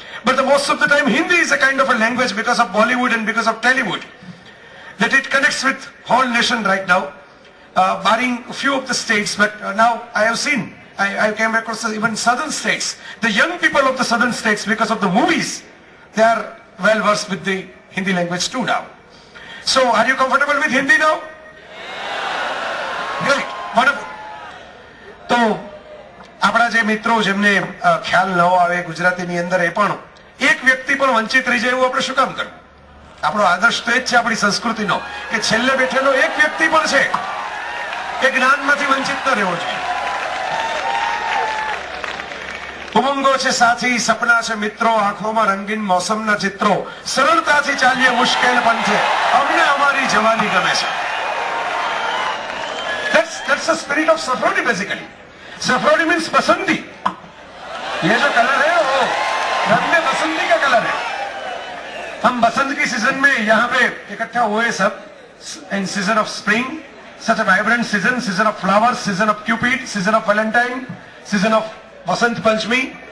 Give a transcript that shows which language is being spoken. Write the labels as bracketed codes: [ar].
[en] But most of the time Hindi is a kind of a language because of Bollywood and because of Tollywood, that it connects with whole nation right now, barring a few of the states. But now I have seen, I came across even southern states. The young people of the southern states, because of the movies, they are well versed with the Hindi language too now. So are you comfortable with Hindi now? Great, wonderful. [gu] તો આપણા જે મિત્રો જેમને ખ્યાલ ન આવે ગુજરાતીની અંદર, એ પણ એક વ્યક્તિ પણ વંચિત રહી જાય એવું આપણે શું કામ કરવું? આપણો આદર્શ તો એ જ છે આપણી સંસ્કૃતિનો કે છેલ્લે બેઠેલો એક વ્યક્તિ પણ છે એ જ્ઞાનમાંથી વંચિત ન રહેવો જોઈએ. ઉમંગો છે સાથી, સપના છે મિત્રો, આંખોમાં રંગીન મોસમના ચિત્રો, સરળતાથી ચાલીએ મુશ્કેલ પંથે, અમને અમારી જવાની ગમે છે. [en] That's the spirit of Safrodi basically. Safrodi means basanti. [hi] ये जो कलर है वो रंग में बसंती का कलर है. हम बसंत की सीजन में यहाँ पे इकट्ठा हुए सब [en] in season of spring, such a vibrant season of [hi] flowers, season of Cupid, season of Valentine, season of Basant Panchami.